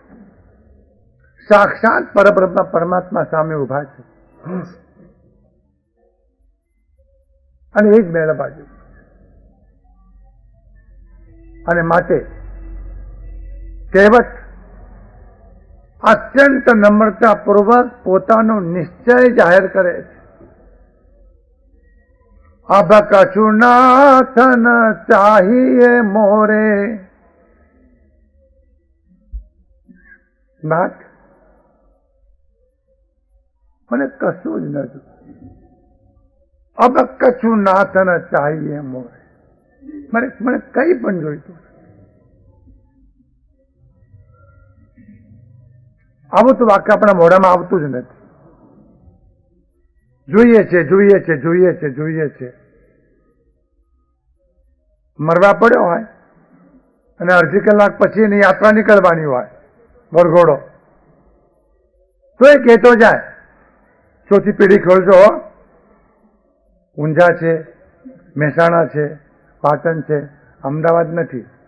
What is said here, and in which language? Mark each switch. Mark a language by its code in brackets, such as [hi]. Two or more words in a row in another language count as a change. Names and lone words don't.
[gu] સાક્ષાત પરબ્રહ્મ પરમાત્મા સામે ઉભા છે અને એ જ મેળવવા જોઈએ. અને માટે કહેવત અત્યંત નમ્રતાપૂર્વક પોતાનો નિશ્ચય જાહેર કરે છે. [awa] अब कछु नाथ न चाहिए मोरे, [gu] નાથ મને કશું જ નથી. [awa] अब कछु नाथ न चाहिए मोरे, [gu] મને કઈ પણ જોઈતું. આવું તો વાક્ય આપણા મોઢામાં આવતું જ નથી. જોઈએ છે, જોઈએ છે, જોઈએ છે, જોઈએ છે. મરવા પડ્યો હોય અને અડધી કલાક પછી એની યાત્રા નીકળવાની હોય, વરઘોડો, તો એ કહેતો જાય, ચોથી પેઢી ખોલજો, ઊંઝા છે, મહેસાણા છે, પાટણ છે, અમદાવાદ નથી.